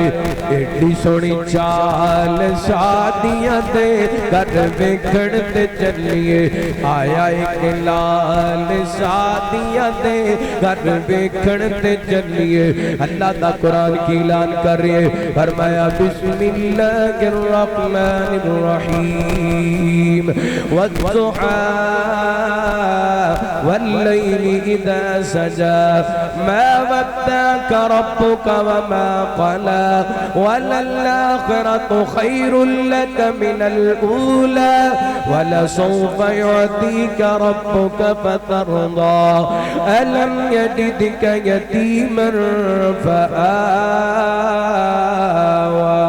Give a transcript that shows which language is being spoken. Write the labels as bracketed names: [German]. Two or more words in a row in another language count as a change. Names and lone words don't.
[Punjabi] ایڈی سوہنی چال شادیاں دے گھر ویکھن تے چلیے، آیا ایک لال شادیاں دے گھر ویکھن تے چلیے. اللہ دا قرآن کی اعلان کر رہے فرمایا [Arabic] بسم الله الرحمن الرحيم والضحى والليل إذا سجى ما ودعك ربك وما قلى وللآخرة خير لك من الأولى ولسوف يعطيك ربك فترضى ألم يجدك يتيما فآوى.